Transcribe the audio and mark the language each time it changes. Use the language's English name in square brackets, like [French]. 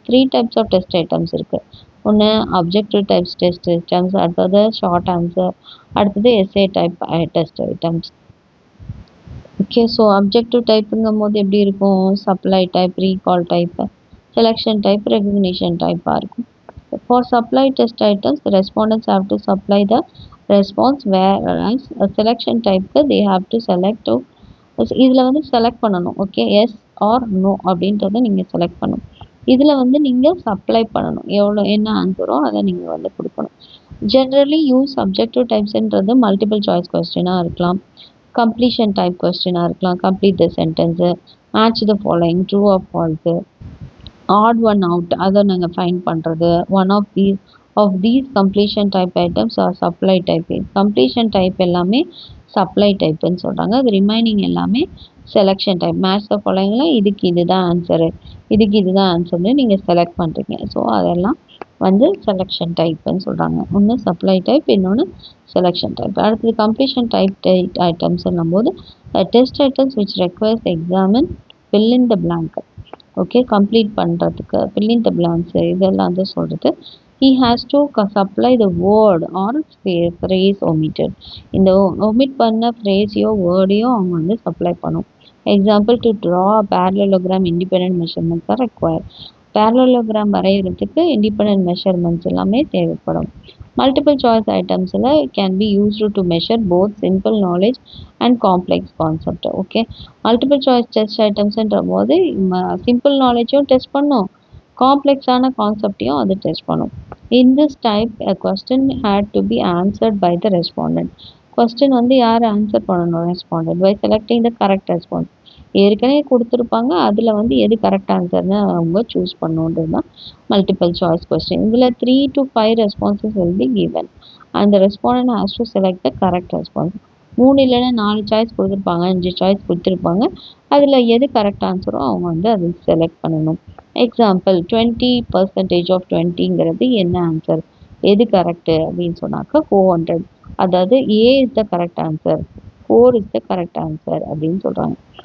[Tamil] 3 types of test items இருக்குது. ஒன்று objective types test items, அடுத்தது ஷார்ட் ஆன்சர், அடுத்தது S A type test items. Okay, so objective டைப்புங்கும் போது எப்படி இருக்கும், supply type, recall type, selection type, recognition டைப்பாக இருக்கும். [English] For supply test items, the respondents have to supply the response, whereas a selection type they have to select to [Tamil] இதில் வந்து select பண்ணணும். Okay, [English] yes or no [Tamil] அப்படின்றத நீங்கள் select பண்ணணும். இதில் வந்து நீங்கள் சப்ளை பண்ணணும், எவ்வளோ என்ன ஆன்சரோ அதை நீங்கள் வந்து கொடுக்கணும். Generally use subjective டைப்ஸ்ன்றது multiple choice கொஸ்டினாக இருக்கலாம், கம்ப்ளீஷன் டைப் கொஸ்டினாக இருக்கலாம், [English] complete the sentence, match the following, true or false, odd one out [Tamil] அதை நாங்கள் ஃபைண்ட் பண்ணுறது. [English] One of these completion type items are supply type. [Tamil] Completion type எல்லாமே supply டைப்புன்னு சொல்கிறாங்க. அது remaining எல்லாமே selection type. Match the ஃபாலோயிங்கில் இதுக்கு இதுதான் ஆன்சரு, இதுக்கு இதுதான் ஆன்சர்னு நீங்கள் செலக்ட் பண்ணுறீங்க. ஸோ அதெல்லாம் வந்து செலெக்ஷன் டைப்புன்னு சொல்கிறாங்க. ஒன்று சப்ளை டைப், இன்னொன்று செலெக்ஷன் டைப். அடுத்தது கம்ப்ளீஷன் டைப் ஐட்டம்ஸ்ன்னும் போது [English] Test items which requires examine fill in the blank. [Tamil] Okay, complete பண்ணுறதுக்கு [English] fill in the blanks [Tamil] இதெல்லாம் வந்து சொல்கிறது. [English] he has to supply the word or phrase omitted. [Tamil] இந்த omit பண்ண ஃப்ரேஸையோ வேர்டையோ அவங்க வந்து சப்ளை பண்ணும். [English] Example, to draw parallelogram independent measurements are required. [Tamil] parallelogram வரைகிறதுக்கு இண்டிபெண்ட் மெஷர்மெண்ட்ஸ் எல்லாமே தேவைப்படும். [English] Multiple choice ஐட்டம்ஸில் can be used to measure both simple knowledge and complex concept. [Tamil] Okay, multiple choice test ஐட்டம்ஸ்ன்ற போது simple நாலேஜும் test பண்ணும், காம்ப்ளெக்ஸான கான்செப்டையும் அது test பண்ணும். [English] In this type a question had to be answered by the respondent. [Tamil] Question வந்து யார் answer பண்ணணும், respondent, [English] By selecting the correct response. [Tamil] ஏற்கனவே கொடுத்துருப்பாங்க, அதில் வந்து எது கரெக்ட் ஆன்சர்னு அவங்க சூஸ் பண்ணணுன்றது தான் மல்டிபிள் சாய்ஸ் கொஸ்டின். இதில் [English] 3 to 5 responses will be given and the respondent has to select the correct response. [Tamil] 3 இல்லைன்னா 4 சாய்ஸ் கொடுத்துருப்பாங்க, 5 சாய்ஸ் கொடுத்துருப்பாங்க, அதில் எது கரெக்ட் ஆன்சரோ அவங்க வந்து அதை செலக்ட் பண்ணணும். எக்ஸாம்பிள், 20% ஆஃப் 20ங்கிறது என்ன ஆன்சர், எது கரெக்டு அப்படின்னு சொன்னாக்கா 400, அதாவது [English] A is the correct answer, [Tamil] 4 is the correct answer அப்படின்னு சொல்கிறாங்க.